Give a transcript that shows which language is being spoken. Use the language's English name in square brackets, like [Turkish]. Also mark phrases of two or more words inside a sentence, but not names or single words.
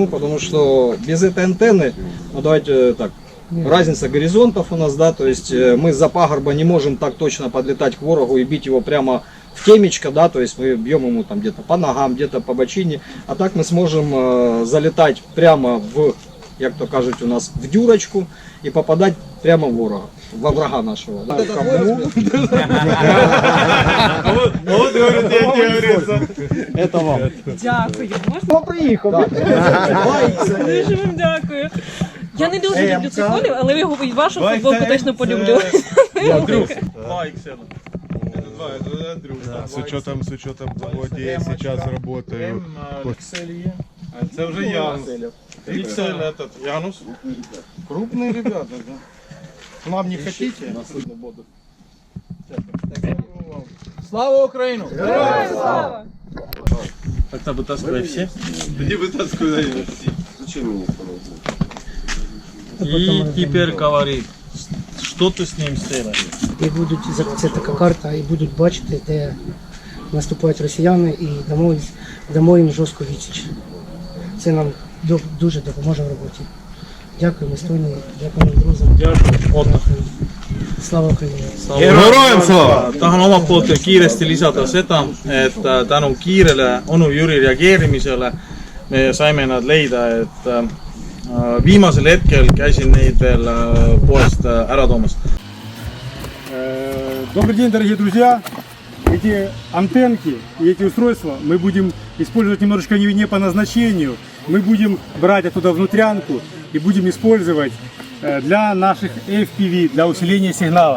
[Russian] Потому что без этой антенны, ну давайте так, разница горизонтов у нас, да, то есть мы за пагорба не можем так точно подлетать к ворогу и бить его прямо в темечко, да, то есть мы бьем ему там где-то по ногам, где-то по бочине, а так мы сможем залетать прямо в, [Ukrainian] як то кажуть у нас, [Russian] в дюрочку и попадать прямо в ворога, во врага нашего. Да. Вот, говорит, я тебе говорю. Это вам. [Ukrainian] Дякую. Можна? Приїхав. Дуже вам дякую. Я не дуже люблю цих колів, але його і вашу футболку точно полюблю. [Russian] Два иксела. Это Андрюха. С учетом того, где я сейчас работаю. Это уже Янус. XL этот Янус. Крупные ребята, да. Нам не хотите? Слава Украину! Героям слава! Тогда вытаскивай все. Не вытаскивай все. И теперь говори, что ты с ним сделаешь? [Ukrainian] І будуть, це така карта, і будуть бачити, де наступають росіяни, і дамо їм жорстку відсіч. Це нам дуже допоможе в роботі. Дякуємо Естонії, дякуємо друзям. Дякую. Слава Україні! Героям слава! [Estonian] Tahan omalt poolt veel kiiresti lisada seda, et tänu kiirele onu Jüri reageerimisele me saime nad leida, et viimasel hetkel käisin neid veel poest ära toomas. [Russian] Добрый день, дорогие друзья! Эти антенки и эти устройства мы будем использовать немножечко не по назначению. Мы будем брать оттуда внутрянку и будем использовать для наших FPV, для усиления сигнала.